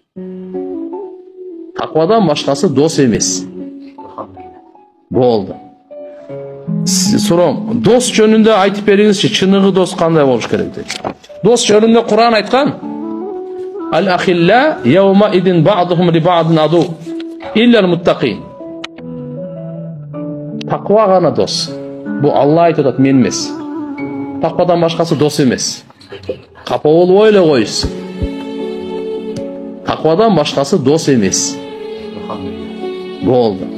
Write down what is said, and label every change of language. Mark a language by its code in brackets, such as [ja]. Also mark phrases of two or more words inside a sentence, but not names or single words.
[ky] Таквадан башкасы дос эмес. Болду. Сурам, дос жөнүндө айтып бериңизчи, чыныгы дос кандай болуш керек дейт. Дос жөнүндө Кур'ан айткан. [ar] الأخلاء يومئذ بعضهم لبعض عدو إلا المتقين. [ky] Таква гана дос. Бу Алла айтып атат, мен эмес. Таквадан башкасы дос эмес. Капа болбой эле койсун. Таквадан башкасы дос эмес. Болду.